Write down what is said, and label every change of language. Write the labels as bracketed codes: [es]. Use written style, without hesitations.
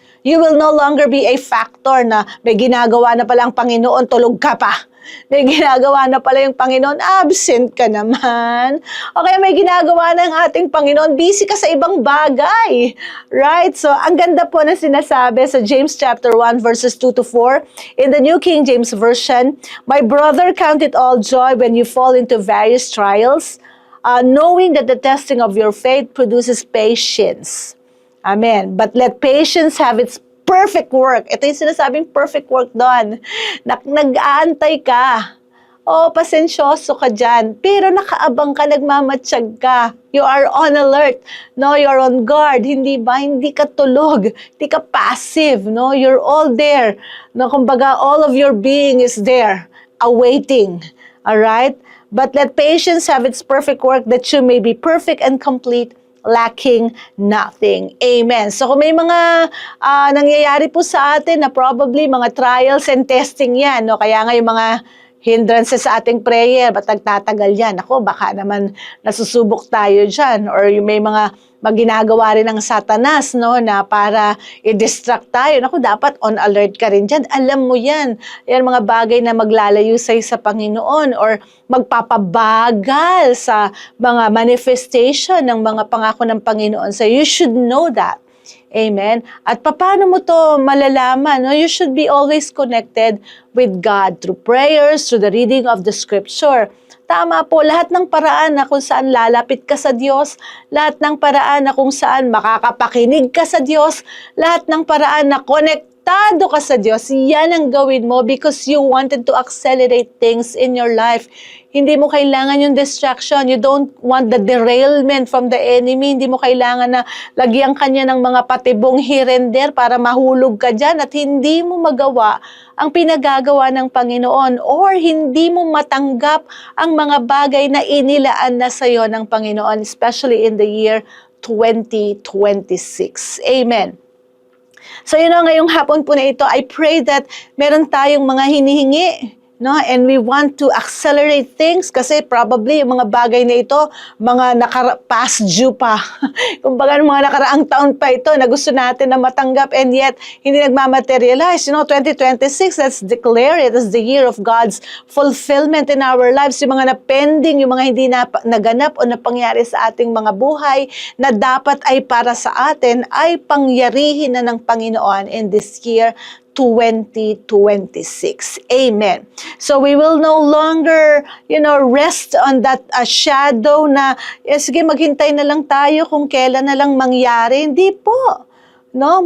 [en] You will no longer be a factor [tl] na may ginagawa na pala ang Panginoon, tulog ka pa. May ginagawa na pala yung Panginoon, absent ka naman. O kaya may ginagawa na ang ating Panginoon, busy ka sa ibang bagay. Right? So, ang ganda po na sinasabi sa James chapter 1 verses 2 to 4. [en] In the New King James Version, "My brother, count it all joy when you fall into various trials, knowing that the testing of your faith produces patience." Amen. "But let patience have its perfect work." [tl] Ito yung sinasabing perfect work doon. Nag-aantay ka. Pasensyoso ka dyan. Pero nakaabang ka, nagmamatsyag ka. [en] You are on alert. You are on guard. [tl] Hindi ba? Hindi ka tulog. Hindi ka passive. [en] You're all there. Kumbaga, all of your being is there, awaiting. Alright? "But let patience have its perfect work, that you may be perfect and complete, lacking nothing." Amen. [tl] So kung may mga nangyayari po sa atin na probably mga trials and testing yan, kaya nga yung mga hindrances sa ating prayer, ba't nagtatagal yan? Ako, baka naman nasusubok tayo dyan, or yung may mga ginagawa rin ng Satanas, na para i-distract tayo. Naku, dapat on alert ka rin dyan. Alam mo yan. Yan mga bagay na maglalayo sa'yo sa Panginoon or magpapabagal sa mga manifestation ng mga pangako ng Panginoon. [en] So you should know that. Amen. [tl] At paano mo to malalaman? [en] You should be always connected with God through prayers, through the reading of the scripture. [tl] Tama po, lahat ng paraan na kung saan lalapit ka sa Diyos, lahat ng paraan na kung saan makakapakinig ka sa Diyos, lahat ng paraan na connected konektado ka sa Diyos, yan ang gawin mo [en] because you wanted to accelerate things in your life. [tl] Hindi mo kailangan yung distraction. [en] You don't want the derailment from the enemy. [tl] Hindi mo kailangan na lagyan kanya ng mga patibong here and there para mahulog ka dyan at hindi mo magawa ang pinagagawa ng Panginoon or hindi mo matanggap ang mga bagay na inilaan na sa iyo ng Panginoon, [en] especially in the year 2026. [tl] Amen. So ngayong hapon po na ito, [en] I pray that [tl] meron tayong mga hinihingi, no? [en] And we want to accelerate things [tl] kasi probably yung mga bagay na ito, mga past due pa. Kumbaga mga nakaraang taon pa ito na gusto natin na matanggap and yet hindi nagmamaterialize. [en] 2026, let's declare it as the year of God's fulfillment in our lives. [tl] Yung mga na-pending, yung mga hindi naganap o napangyari sa ating mga buhay na dapat ay para sa atin ay pangyarihin na ng Panginoon [en] in this year 2026. [tl] Amen. [en] So we will no longer, rest on that shadow [tl] na, sige, maghintay na lang tayo kung kailan na lang mangyari. Hindi po. No?